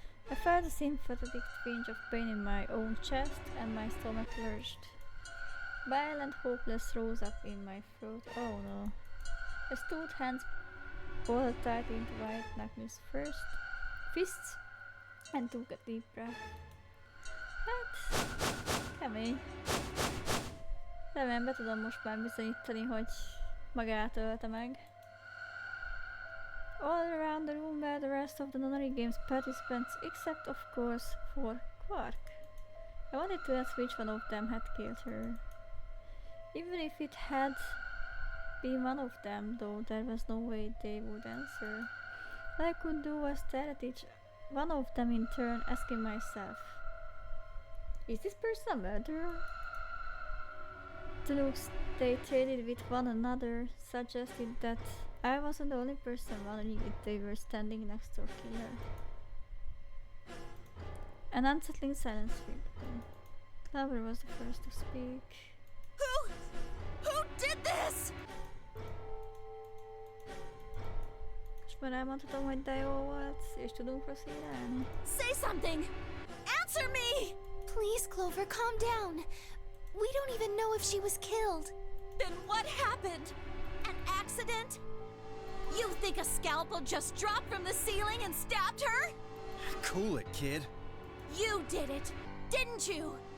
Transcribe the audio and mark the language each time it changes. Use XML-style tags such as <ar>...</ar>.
<en>I felt a sympathetic twinge of pain in my own chest, and my stomach lurched. Violent hopeless rose up in my throat. Oh no. I stood, hands balled tight into white knuckles fists, and took a deep breath.</en> <hu>Hát, kemény. Remélem be tudom most már bizonyítani, hogy magát ölte meg.</hu> <en>All around the room were the rest of the nonary game's participants, except of course for Quark. I wanted to ask which one of them had killed her. Even if it had been one of them, though, there was no way they would answer. All I could do was stare at each one of them in turn, asking myself, is this person a murderer? The looks they traded with one another suggested that I wasn't the only person wondering if they were standing next to a killer. An unsettling silence filled the room. Clover was the first to speak. Who did this?</en> <hu>És már elmondhatom, hogy de jó volt, és tudunk proceedálni.</hu> <en>Say something! Answer me! Please, Clover, calm down. We don't even know if she was killed. Then what happened? An accident? You think a scalpel just dropped from the ceiling and stabbed her? Cool it, kid. You did it, didn't you?</en>